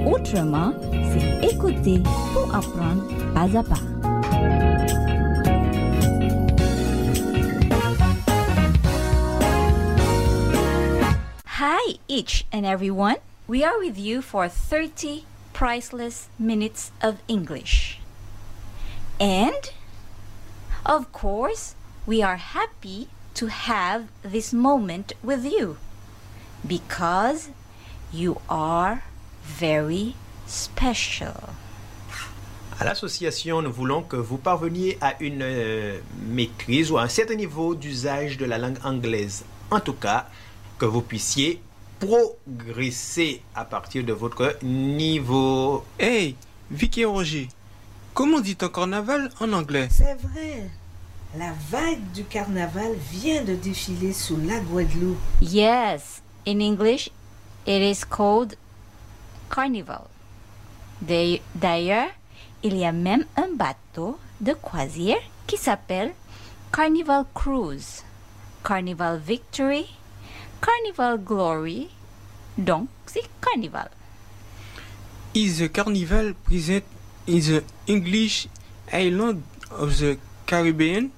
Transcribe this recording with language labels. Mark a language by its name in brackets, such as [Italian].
[French] autrement, c'est écouter pour apprendre pas à pas. [English] Hi each and everyone. We are with you for 30 priceless minutes of English. And, of course, we are happy to have this moment with you because you are very special. [French] À l'association, nous voulons que vous parveniez à une maîtrise ou à un certain niveau d'usage de la langue anglaise. En tout cas, que vous puissiez progresser à partir de votre niveau. Hey, Vicky et Roger, comment dit-on carnaval en anglais? C'est vrai. La vague du carnaval vient de défiler sous la Guadeloupe. [English] Yes, in English, it is called carnival. [French] D'ailleurs, il y a même un bateau de croisière qui s'appelle Carnival Cruise, Carnival Victory, Carnival Glory. Donc, c'est carnival. [English] Is the carnival present in the English island of the Caribbean?